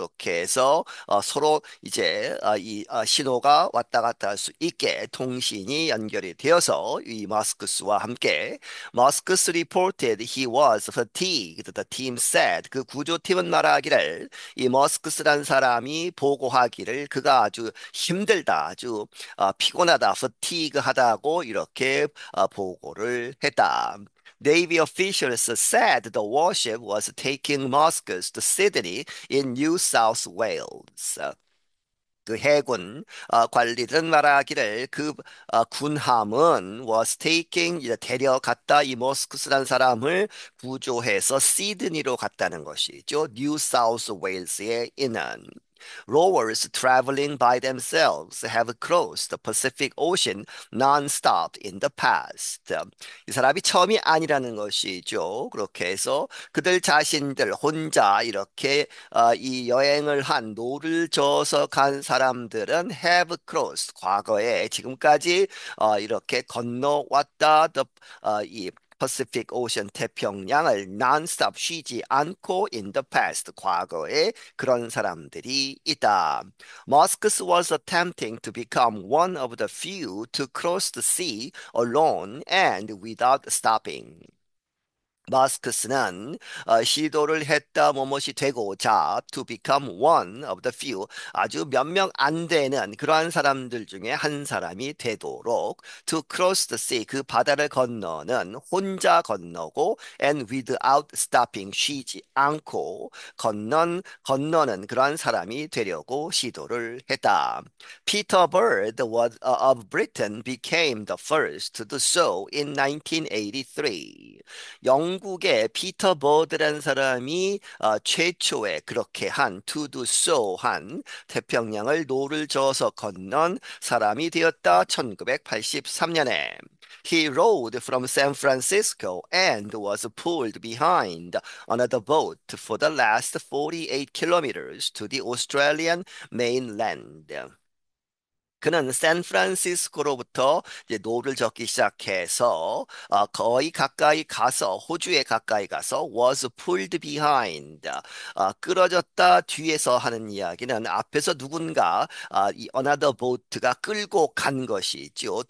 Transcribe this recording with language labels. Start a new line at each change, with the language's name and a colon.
Korean: 그렇게 해서 서로 이제 이 신호가 왔다 갔다 할 수 있게 통신이 연결이 되어서 이 마스크스와 함께
English: Muscus reported he was fatigued. The team said
Korean: 그 구조팀은 말하기를 이 머스크스란 사람이 보고하기를 그가 아주 힘들다, 아주 피곤하다, fatigue하다고 이렇게 보고를 했다.
English: Navy officials said the warship was taking Muscus to Sydney in New South Wales.
Korean: 그 해군 관리들은 말하기를 그 군함은
English: was taking
Korean: 이제 데려갔다 이 머스크스라는 사람을 구조해서 시드니로 갔다는 것이죠. 뉴 사우스 웨일스에 있는
English: rowers traveling by themselves have crossed the Pacific Ocean non-stop in the past.
Korean: 이 사람이 처음이 아니라는 것이죠. 그렇게 해서 그들 자신들 혼자 이렇게 이 여행을 한 노를 저어서 간 사람들은
English: have crossed
Korean: 과거에 지금까지 이렇게 건너왔다. 이 Pacific Ocean 태평양을
English: non-stop
Korean: 쉬지 않고
English: in the past
Korean: 과거에 그런 사람들이 있다.
English: Muscus was attempting to become one of the few to cross the sea alone and without stopping.
Korean: 마스크스는 시도를 했다 뭐뭇이 되고자
English: to become one of the few
Korean: 아주 몇 명 안 되는 그러한 사람들 중에 한 사람이 되도록
English: to cross the sea
Korean: 그 바다를 건너는 혼자 건너고
English: and without stopping
Korean: 쉬지 않고 건너는 그러한 사람이 되려고 시도를 했다.
English: Peter Bird was, of Britain became the first to do so in 1983.
Korean: 영국의 피터 버드라는 사람이 최초에 그렇게 한
English: to do so
Korean: 한 태평양을 노를 저어서 건넌 사람이 되었다. 1983년에
English: He rode from San Francisco and was pulled behind another boat for the last 48 kilometers to the Australian mainland.
Korean: 그는 샌프란시스코로부터 이제 노를 젓기 시작해서 거의 가까이 가서 호주에 가까이 가서
English: was pulled behind
Korean: 끌어졌다 뒤에서 하는 이야기는 앞에서 누군가 이
English: another boat
Korean: 가 끌고 간 것이죠.